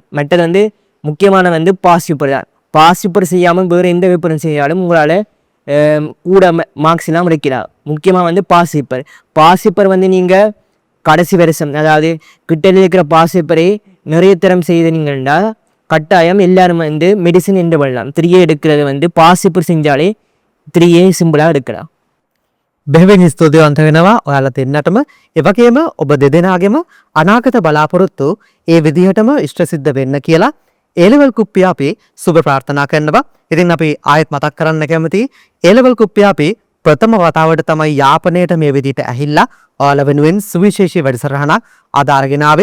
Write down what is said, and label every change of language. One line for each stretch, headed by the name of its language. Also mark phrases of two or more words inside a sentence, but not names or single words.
Tamil: மற்றது வந்து முக்கியமான வந்து
English: past paper
Tamil: தான்.
English: past paper
Tamil: செய்யாமல் வேறு எந்த பேப்பரும் செய்யாலும் உங்களால் கூட மார்க்ஸ் எல்லாம் எடுக்கலாம். முக்கியமாக வந்து
English: past paper
Tamil: வந்து நீங்கள் கடைசி வருஷம் அதாவது கிட்டத்தில் இருக்கிற
English: past paper
Tamil: நிறைய தரம் செய்தீங்கன்னா கட்டாயம் எல்லாரும் வந்து மெடிசின் என்று பண்ணலாம். 3A எடுக்கிறது வந்து
English: past paper
Tamil: செஞ்சாலே 3A சிம்பிளாக எடுக்கலாம்.
Sinhala: බෙහෙවින් ස්තුතිවන්ත වෙනවා ඔයාලා දෙන්නටම. ඒ වගේම ඔබ දෙදෙනාගේම අනාගත බලාපොරොත්තු ඒ විදිහටම ඉෂ්ට සිද්ධ වෙන්න කියලා A-level කුප්පිය අපි සුබ ප්‍රාර්ථනා කරනවා. ඉතින් අපි ආයෙත් මතක් කරන්න කැමතියි A-level කුප්පිය අපි ප්‍රථම වතාවට තමයි යාපනයට මේ විදිහට ඇහිල්ලා ඔයාලා වෙනුවෙන් සුවිශේෂී වැඩසටහනක් අදාරගෙන ආවේ.